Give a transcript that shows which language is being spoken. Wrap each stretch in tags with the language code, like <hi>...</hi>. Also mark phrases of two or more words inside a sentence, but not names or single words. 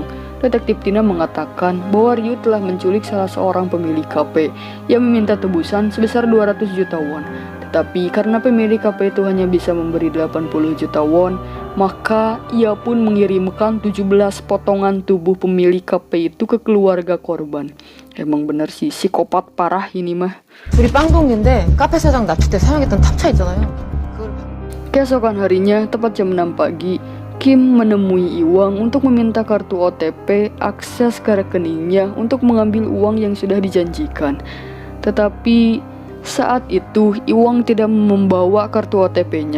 <id>Detektif Tina mengatakan bahwa Ryu telah menculik salah seorang pemilik kafe yang meminta tebusan sebesar 200 juta won. Tetapi karena pemilik kafe itu hanya bisa memberi 80 juta won, maka ia pun mengirimkan 17 potongan tubuh pemilik kafe itu ke keluarga korban. Emang bener sih, psikopat parah ini mah.</id> <ko>우리 빵동인데 카페 사장 납치 때 사용했던 탑차 있잖아요. 그걸</ko> <id>Keesokan harinya, tepat jam 6 pagi, Kim menemui Iwang untuk meminta kartu OTP akses ke rekeningnya untuk mengambil uang yang sudah dijanjikan. Tetapi saat itu Iwang tidak membawa kartu OTP-nya.</id>